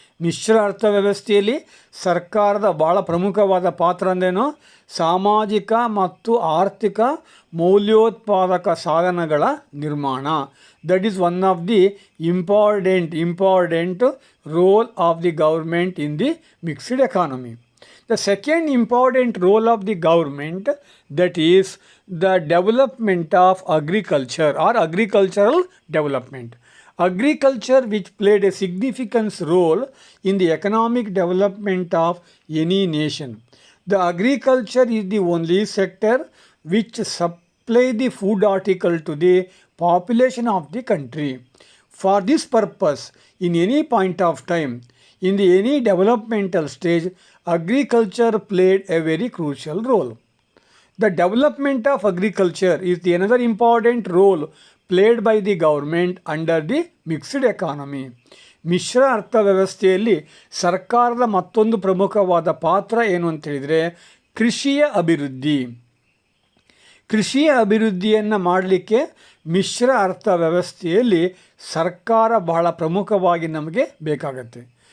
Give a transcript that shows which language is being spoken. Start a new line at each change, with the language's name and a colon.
Kannada: ಮಿಶ್ರ ಅರ್ಥವ್ಯವಸ್ಥೆಯಲ್ಲಿ ಸರ್ಕಾರದ ಭಾಳ ಪ್ರಮುಖವಾದ ಪಾತ್ರ ಅಂದ್ರೇನು? ಸಾಮಾಜಿಕ ಮತ್ತು ಆರ್ಥಿಕ ಮೌಲ್ಯೋತ್ಪಾದಕ ಸಾಧನಗಳ ನಿರ್ಮಾಣ.
English: That is one of the important role of the government in the mixed economy. The second important role of the government, that is the development of agriculture or agricultural development. Agriculture, which played a significant role in the economic development of any nation. The agriculture is the only sector which supply the food article to the population of the country. For this purpose, in any point of time, in any developmental stage, agriculture played a very crucial role. The development of agriculture is another important role played by the government under the mixed economy.
Kannada: ಮಿಶ್ರ ಅರ್ಥವ್ಯವಸ್ಥೆಯಲ್ಲಿ ಸರ್ಕಾರದ ಮತ್ತೊಂದು ಪ್ರಮುಖವಾದ ಪಾತ್ರ ಏನು ಅಂತ ಹೇಳಿದರೆ ಕೃಷಿಯ ಅಭಿವೃದ್ಧಿ. ಕೃಷಿಯ ಅಭಿವೃದ್ಧಿಯನ್ನು ಮಾಡಲಿಕ್ಕೆ ಮಿಶ್ರ ಅರ್ಥವ್ಯವಸ್ಥೆಯಲ್ಲಿ ಸರ್ಕಾರ ಬಹಳ ಪ್ರಮುಖವಾಗಿ ನಮಗೆ ಬೇಕಾಗತ್ತೆ.